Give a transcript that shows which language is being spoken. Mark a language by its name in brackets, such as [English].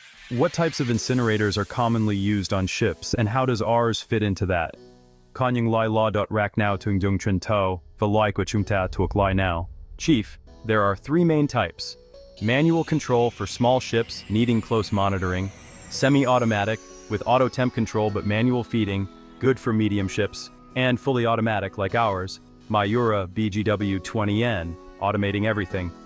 [English] What types of incinerators are commonly used on ships, and how does ours fit into that? [Vietnamese] Con những loài lò đốt rác nào thường dùng trên tàu, và loài của chúng ta thuộc loài nào? [English] Chief, there are three main types. Manual control for small ships needing close monitoring, semi-automatic with auto temp control but manual feeding, good for medium ships, and fully automatic like ours, Miura BGW20N, automating everything.